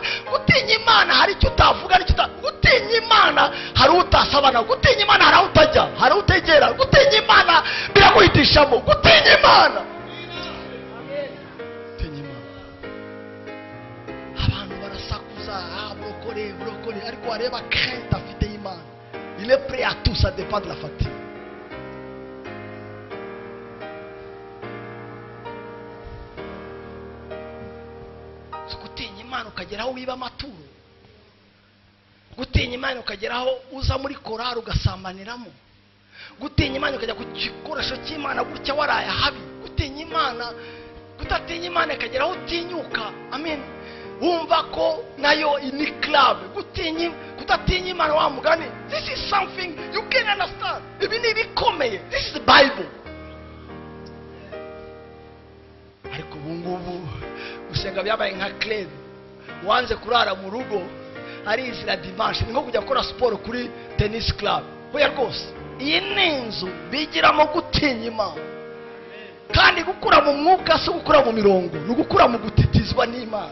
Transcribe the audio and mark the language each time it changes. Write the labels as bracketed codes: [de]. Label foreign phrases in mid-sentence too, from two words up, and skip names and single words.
[rw] Gutinya Imana hari icyo utavuga n'icyo gutinya Imana hari utasabana. Gutinya Imana hari utajya, hari utegera. Gutinya Imana biraguhitishamo. Gutinya Imana, gutinya Imana. Abantu barasakuza burokore, ariko wareba crainte afite y'Imana, [fr] il est prêt à tout, ça dépend de la fatigue. [rw] Gutinya Imana ukageraho wiba amaturo, gutinya Imana ukageraho uza muri korari ugasambaniramo, gutinya Imana ukajya ku gikoresho cy'Imana gutya waraye habi. Gutinya Imana, kutatinya Imana ikageraho utinyuka, amen, wumva ko nayo ini club. Kutatinya Imana wa mugani, [en] this is something you can understand. [rw] Ibi ni bikomeye, [en] this is the Bible. [rw] Ariko ubungubu gusenga byabaye nka club, wanze kurara mu rugo ari izira dimanche, ni nko kujya gukora siporo kuri tennis club. Hoya rwose, iyi ni inzu bigiramo gutinya Imana, kandi gukura mu mwuka si gukura mu mirongo, ni gukura mu gutitizwa n'Imana.